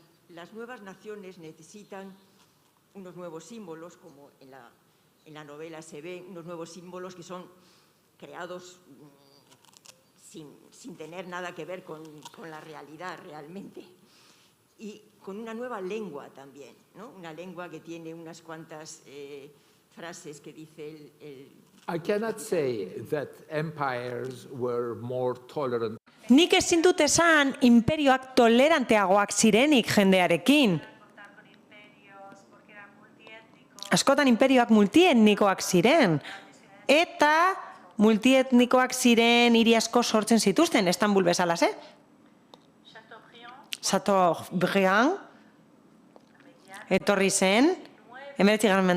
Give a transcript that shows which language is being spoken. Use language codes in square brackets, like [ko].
[es] Las nuevas naciones necesitan unos nuevos símbolos, como en la novela se ven, unos nuevos símbolos que son creados sin tener nada que ver con la realidad realmente. Y con una nueva lengua también, ¿no? Una lengua que tiene unas cuantas frases que dice [en] I cannot say that empires were more tolerant. [eu] Nik ezin dut esan imperioak toleranteagoak zirenik jendearekin. Askotan imperioak multietnikoak ziren. Eta multietnikoak ziren hiri asko sortzen zituzten, Istanbul bezalaz, Chateaubriand etorri zen, 19.